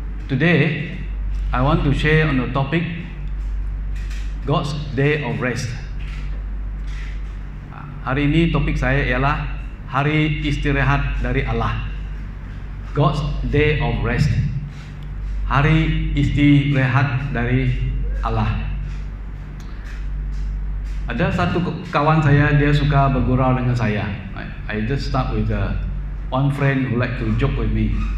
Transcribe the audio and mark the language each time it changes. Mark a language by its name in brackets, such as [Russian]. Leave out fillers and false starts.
[English] Today, I want to share on the topic God's Day of Rest. [Malay] Hari ini topik saya ialah Hari Istirahat dari Allah. [English] God's Day of Rest. [Malay] Hari Istirahat dari Allah. Ada satu kawan saya, dia suka bergurau dengan saya. [English] I just start with one friend who like to joke with me.